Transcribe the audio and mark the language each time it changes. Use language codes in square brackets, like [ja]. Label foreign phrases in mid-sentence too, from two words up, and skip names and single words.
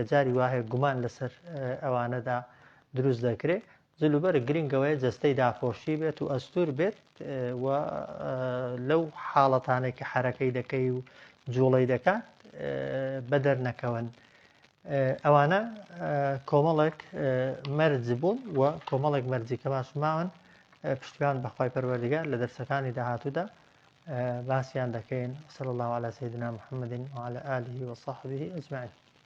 [ckb] جاری وایە گومان لەسەر ئەوانەدا دروست دەکرێت جلوبەر گرنگەوەی جەستەی داپۆشی بێت و ئەستور بێت و لەو حاڵەتانێک کە حرەکەی دەکەی و جوڵەی دەکات بەدەر نەکەون ئەوانە کۆمەڵێک مەرج بوون و کۆمەڵێک مەرجی کە باشماون پشتیوان بەخوای پەروەردگار لە دەرسەکانی داهاتوودا باسییان دەکەین [ar] صلی الله على سيدنا محمد وعلى آله وصحبه أجمعين